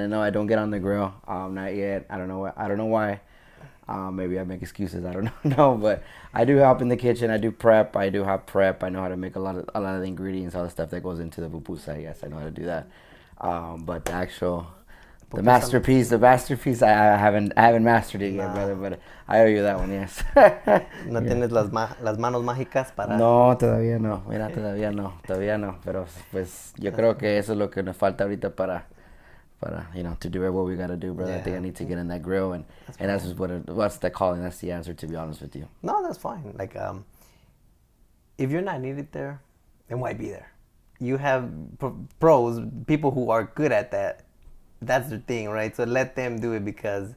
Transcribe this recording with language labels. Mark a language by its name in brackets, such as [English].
[English] And no, I don't get on the grill. Not yet. I don't know why. Maybe I make excuses. I don't know, but I do help in the kitchen. I do prep. I do have prep. I know how to make a lot of the ingredients, all the stuff that goes into the pupusa. Yes, I know how to do that. But the masterpiece, I haven't mastered it yet, brother. But I owe you that one. Yes. [Spanish] ¿No tienes las manos mágicas para? No, todavía no. Mira, todavía no. Pero pues yo creo que eso es lo que nos falta ahorita para [English] to do what we gotta do, brother. I think I need to get in that grill, and that's just what's the calling. That's the answer, to be honest with you. No, that's fine. Like, if you're not needed there, then why be there? You have pros, people who are good at that. That's their thing, right? So let them do it, because.